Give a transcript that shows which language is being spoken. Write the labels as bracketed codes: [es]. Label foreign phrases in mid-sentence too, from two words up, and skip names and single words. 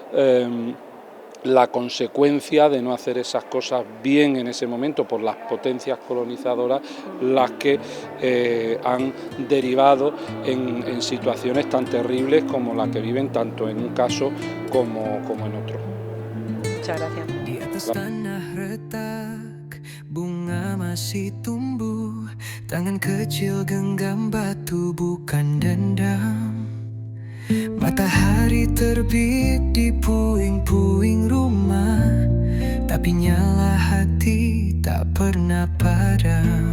[es] la consecuencia de no hacer esas cosas bien en ese momento por las potencias colonizadoras, las que han derivado en situaciones tan terribles como la que viven tanto en un caso como en otro. Muchas gracias. [id] Di atas tanah retak, bunga masih tumbuh, tangan kecil genggam batu bukan dendam. Matahari terbit di puing-puing rumah, tapi nyala hati tak pernah padam.